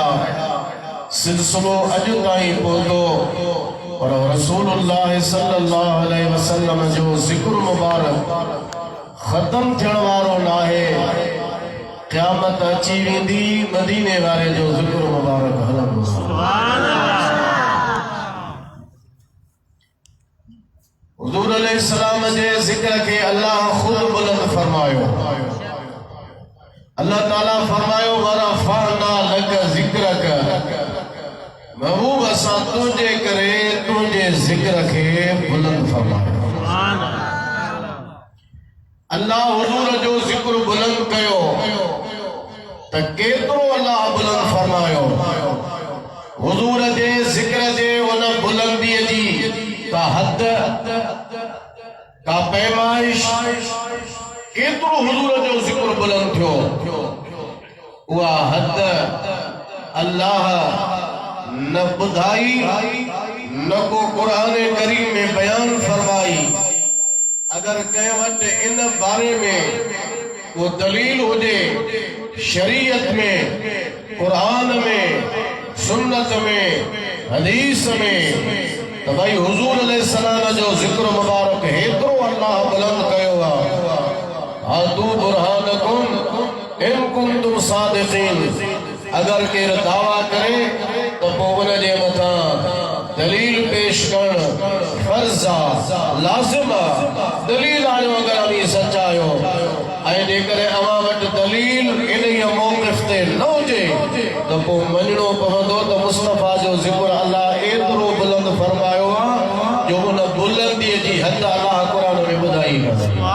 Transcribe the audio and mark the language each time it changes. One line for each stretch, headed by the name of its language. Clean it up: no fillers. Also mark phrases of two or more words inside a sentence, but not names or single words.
Sindhi: सिलसिलो अॼु ताईं पहुतो पर रसूलुल्लाह
Arabic: صلى الله عليه وسلم
Sindhi: जो जिक्र मुबारक ख़त्म थियण वारो नाहे। क़यामत अची वेंदी, मदीने वारे जो जिक्र मुबारक हलंदो। हुजूर अलैहिस्सलाम जे जिक्र के अल्लाह खुद बुलंद फरमायो। अल्लाह ताला फरमायो
Arabic: ورفعنا لك ذكرك,
Sindhi: महबूब असां तुंहिंजे करे तुंहिंजे जिक्र खे बुलंद फरमायो। अल्लाह हुजूर जो जिक्र बुलंद कयो त केतिरो अल्लाह बुलंद फरमायो। हुजूर जे जिक्र जे उन बुलंदीअ जी का हद का पैमाइश, केतिरो हुजूर जो जिक्र बुलंद थियो, उहा हद अल्लाह न ॿुधाई न को क़ुरान करीम में बयान फरमाई। अगर कंहिं वटि इन बारे में को दलील हुजे शरीयत में, क़ुरान में, सुन्नत में, हदीस में, तो भाई हुजूर अलैहिस्सलाम जो जिक्र मुबारक हेतिरो अल्लाह बुलंद कयो आहे।
Arabic: هاتوا برهانكم إن كنتم صادقين,
Sindhi: अगर केर दावा करे तो पोइ उन जे मथां दलील पेश करण फर्ज़ आहे, लाज़िम आहे। दलील आयो अगर अमी सचा आयो ऐं जेकर अवां वटि दलील इन मौक़िफ़ ते न हुजे तो पोइ मञणो पवंदो त मुस्तफ़ा जो जिक्र अल्लाह एतिरो बुलंद फरमायो आहे जो उन बुलंदीअ जी हद अल्लाह क़ुरान में ॿुधाई आहे।